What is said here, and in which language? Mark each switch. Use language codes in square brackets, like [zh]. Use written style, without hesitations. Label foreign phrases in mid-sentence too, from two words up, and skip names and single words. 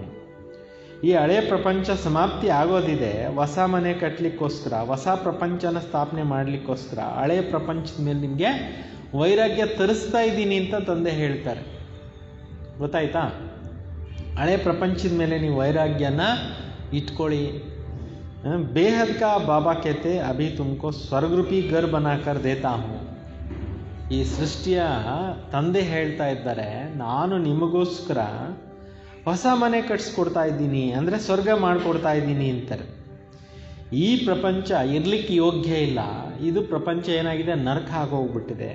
[kn] ಈ ಹಳೆಯ ಪ್ರಪಂಚ ಸಮಾಪ್ತಿ ಆಗೋದಿದೆ, ಹೊಸ ಮನೆ ಕಟ್ಟಲಿಕ್ಕೋಸ್ಕರ, ಹೊಸ ಪ್ರಪಂಚನ ಸ್ಥಾಪನೆ ಮಾಡಲಿಕ್ಕೋಸ್ಕರ ಹಳೆಯ ಪ್ರಪಂಚದ ಮೇಲೆ ನಿಮಗೆ ವೈರಾಗ್ಯ ತರಿಸ್ತಾ ಇದ್ದೀನಿ ಅಂತ ತಂದೆ ಹೇಳ್ತಾರೆ. ಗೊತ್ತಾಯ್ತಾ? ಹಳೆ ಪ್ರಪಂಚದ ಮೇಲೆ ನೀವು ವೈರಾಗ್ಯನ ಇಟ್ಕೊಳ್ಳಿ. [hi] बेहद का बाबा कहते अभी तुमको स्वर्ग रूपी घर बनाकर देता हूँ. [kn] ಈ ಸೃಷ್ಟಿಯ ತಂದೆ ಹೇಳ್ತಾ ಇದ್ದಾರೆ, ನಾನು ನಿಮಗೋಸ್ಕರ ಹೊಸ ಮನೆ ಕಟ್ಸ್ಕೊಡ್ತಾ ಇದ್ದೀನಿ, ಅಂದರೆ ಸ್ವರ್ಗ ಮಾಡಿಕೊಡ್ತಾ ಇದ್ದೀನಿ ಅಂತಾರೆ. ಈ ಪ್ರಪಂಚ ಇರ್ಲಿಕ್ಕೆ ಯೋಗ್ಯ ಇಲ್ಲ. ಇದು ಪ್ರಪಂಚ ಏನಾಗಿದೆ, ನರಕ ಆಗೋಗ್ಬಿಟ್ಟಿದೆ.